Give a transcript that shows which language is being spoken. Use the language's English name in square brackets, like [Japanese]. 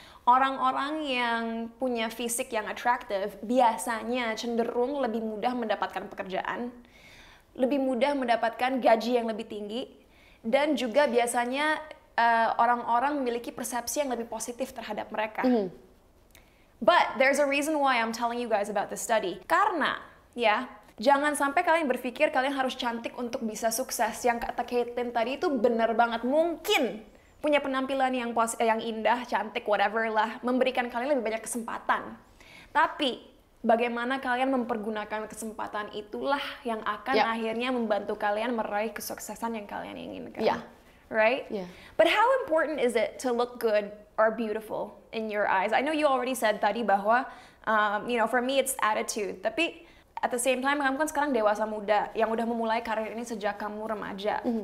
[Indonesian] Orang-orang yang punya fisik yang atraktif biasanya cenderung lebih mudah mendapatkan pekerjaan, lebih mudah mendapatkan gaji yang lebih tinggi, dan juga biasanya orang-orang memiliki persepsi yang lebih positif terhadap mereka. [English] But there's a reason why I'm telling you guys about this study. [Indonesian] Karena ya, jangan sampai kalian berpikir kalian harus cantik untuk bisa sukses. Yang kata Caitlyn tadi itu benar banget. Mungkin punya penampilan yang indah, cantik, whatever lah, memberikan kalian lebih banyak kesempatan. Tapi bagaimana kalian mempergunakan kesempatan itulah yang akan akhirnya membantu kalian meraih kesuksesan yang kalian inginkan. [English] Yeah. Right? Yeah. But how important is it to look good or beautiful in your eyes? I know you already said [Indonesian] tadi bahwa, [English] for me it's attitude. [Indonesian] Tapi [English] at the same time, [Indonesian] kamu kan sekarang dewasa muda yang udah memulai karir ini sejak kamu remaja.